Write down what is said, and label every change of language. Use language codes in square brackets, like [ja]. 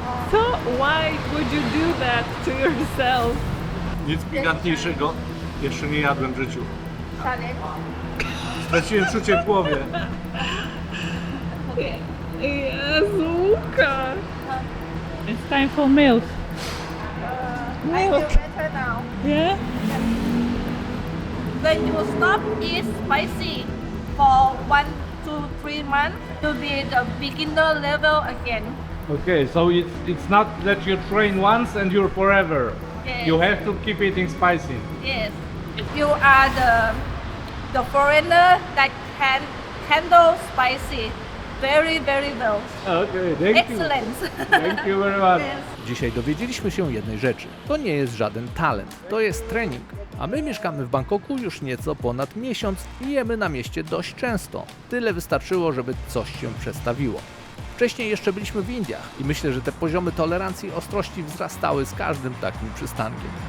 [en] So why would you do that to yourself? [pl] Nic pikantniejszego jeszcze nie jadłem w życiu. [en] Salad. [pl] Straciłem czucie w głowie. [en] Jezuka. It's time for milk. I feel better now. Yeah? When you stop eat spicy for 1 to 3 months, you'll be the beginner level again. Okay, so it's not that you train once and you're forever. Yes. You have to keep eating spicy. Yes. You are the foreigner that can handle spicy very, very well. Okay, thank Excellent. Thank you very much. Yes. [pl] Dzisiaj dowiedzieliśmy się jednej rzeczy. To nie jest żaden talent, to jest trening. A my mieszkamy w Bangkoku już nieco ponad miesiąc i jemy na mieście dość często. Tyle wystarczyło, żeby coś się przestawiło. Wcześniej jeszcze byliśmy w Indiach i myślę, że te poziomy tolerancji i ostrości wzrastały z każdym takim przystankiem.